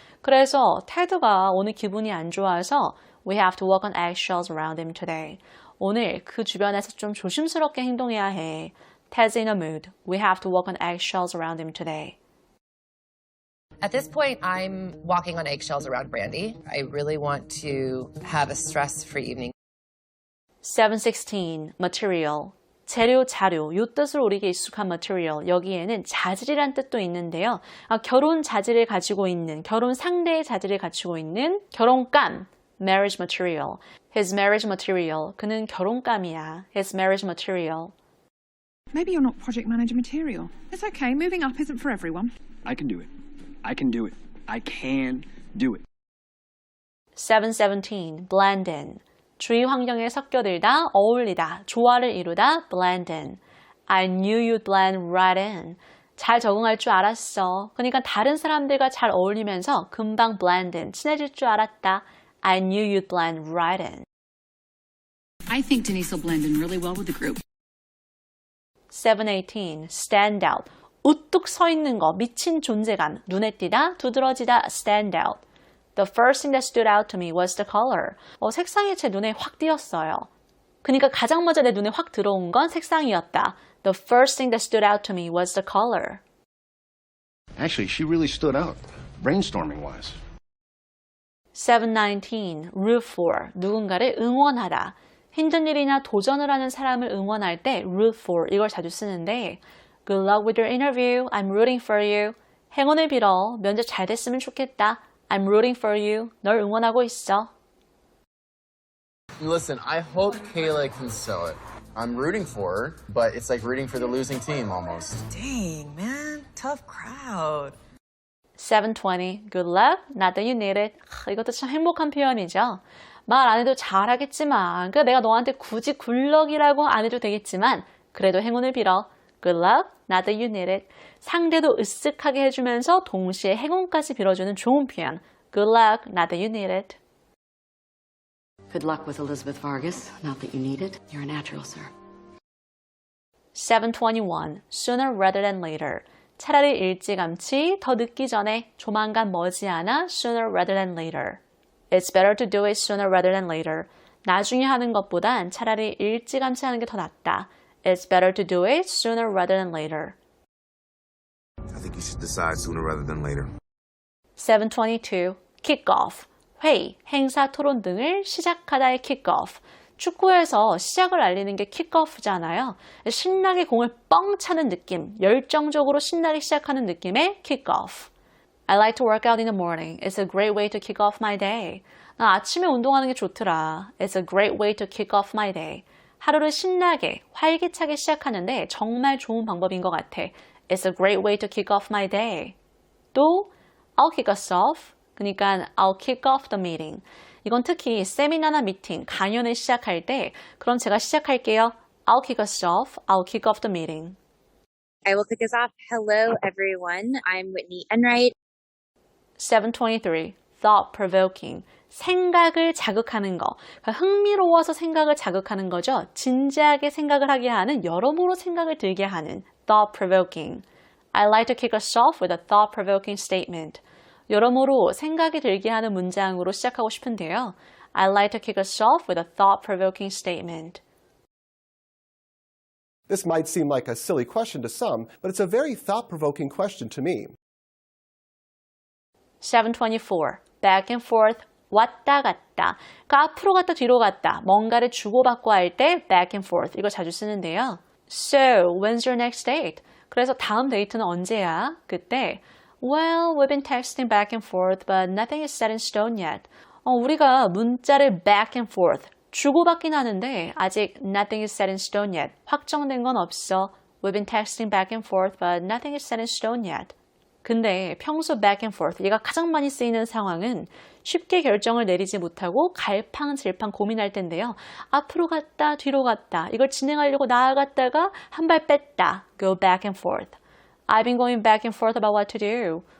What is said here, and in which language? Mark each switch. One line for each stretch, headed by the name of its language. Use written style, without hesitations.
Korean: 그래서 테드가 오늘 기분이 안 좋아서
English: we have to walk on eggshells around him today.
Korean: 오늘 그 주변에서 좀 조심스럽게 행동해야 해.
English: Ted's in a mood. We have to walk on eggshells around him today. At this point, I'm walking on eggshells around Brandy. I really want to have a stress-free evening.
Korean: 716. Material. 재료, 자료. 이 뜻으로 우리에게 익숙한 material. 여기에는 자질이란 뜻도 있는데요. 결혼 자질을 가지고 있는, 결혼 상대의 자질을 갖추고 있는 결혼감.
English: Marriage material. His marriage material.
Korean: 그는 결혼감이야.
English: His marriage material. Maybe you're not project manager material. It's okay. Moving up isn't for everyone. I can do it. I can do it. I can do it. 717. Blend in.
Korean: 주위 환경에 섞여들다, 어울리다, 조화를 이루다, blend in.
English: I knew you'd blend right in.
Korean: 잘 적응할 줄 알았어. 그러니까 다른 사람들과 잘 어울리면서 금방 blend in, 친해질 줄 알았다.
English: I knew you'd blend right in. I think Denise will blend in really well with the group. 718. Stand out.
Korean: 우뚝 서 있는 거, 미친 존재감, 눈에 띄다, 두드러지다, stand out.
English: The first thing that stood out to me was the color.
Korean: 색상이 제 눈에 확 띄었어요. 그러니까 가장 먼저 내 눈에 확 들어온 건 색상이었다.
English: The first thing that stood out to me was the color. Actually, she really stood out, brainstorming-wise.
Korean: 719. Root for. 누군가를 응원하다. 힘든 일이나 도전을 하는 사람을 응원할 때 root for 이걸 자주 쓰는데
English: Good luck with your interview. I'm rooting for you.
Korean: 행운을 빌어. 면접 잘 됐으면 좋겠다.
English: I'm rooting for you.
Korean: 널 응원하고 있어.
English: Listen, I hope Kayla can sell it. I'm rooting for her, but it's like rooting for the losing team almost. Dang, man. Tough crowd. 720. Good luck. Not that you need it.
Korean: 이것도 참 행복한 표현이죠. 말 안 해도 잘하겠지만 그러니까 내가 너한테 굳이 굿럭이라고 안 해도 되겠지만 그래도 행운을 빌어.
English: Good luck. Not that you need it.
Korean: 상대도 으쓱하게 해주면서 동시에 행운까지 빌어주는 좋은 표현.
English: Good luck. Not that you need it. Good luck with Elizabeth Vargas. Not that you need it. You're a natural, sir. 721. Sooner rather than later.
Korean: 차라리 일찌감치, 더 늦기 전에, 조만간 머지않아, sooner rather than later.
English: It's better to do it sooner rather than later.
Korean: 나중에 하는 것보단 차라리 일찌감치 하는 게 더 낫다.
English: It's better to do it sooner rather than later. I think you should decide sooner rather than later. 722. Kick off.
Korean: 회의, 행사, 토론 등을 시작하다의 kick off. 축구에서 시작을 알리는 게 킥오프잖아요. 신나게 공을 뻥 차는 느낌, 열정적으로 신나게 시작하는 느낌의 킥오프.
English: I like to work out in the morning. It's a great way to kick off my day.
Korean: 나 아침에 운동하는 게 좋더라.
English: It's a great way to kick off my day.
Korean: 하루를 신나게, 활기차게 시작하는데 정말 좋은 방법인 것 같아.
English: It's a great way to kick off my day. 또 I'll kick us off. 그러니까 I'll kick off the meeting.
Korean: 이건 특히 세미나나 미팅, 강연을 시작할 때 그럼 제가 시작할게요.
English: I'll kick us off. I'll kick off the meeting. I will kick us off. Hello, everyone. I'm Whitney Enright.
Korean: 723. Thought-provoking. 생각을 자극하는 거. 그러니까 흥미로워서 생각을 자극하는 거죠. 진지하게 생각을 하게 하는, 여러모로 생각을 들게 하는 thought-provoking.
English: I'd like to kick us off with a thought-provoking statement.
Korean: 여러모로 생각이 들게 하는 문장으로 시작하고 싶은데요.
English: I'd like to kick us off with a thought-provoking statement. This might seem like a silly question to some, but it's a very thought-provoking question to me.
Korean: 724. Back and forth. 왔다 갔다. 그러니까 앞으로 갔다 뒤로 갔다. 뭔가를 주고받고 할 때 back and forth. 이거 자주 쓰는데요.
English: So, when's your next date?
Korean: 그래서 다음 데이트는 언제야?
English: 그때 Well, we've been texting back and forth, but nothing is set in stone yet.
Korean: 우리가 문자를
English: back and forth
Korean: 주고받긴 하는데 아직
English: nothing is set in stone yet.
Korean: 확정된 건 없어.
English: We've been texting back and forth, but nothing is set in stone yet.
Korean: 근데 평소 back and forth, 얘가 가장 많이 쓰이는 상황은 쉽게 결정을 내리지 못하고 갈팡질팡 고민할 텐데요. 앞으로 갔다, 뒤로 갔다. 이걸 진행하려고 나아갔다가 한 발 뺐다.
English: Go back and forth. I've been going back and forth about what to do.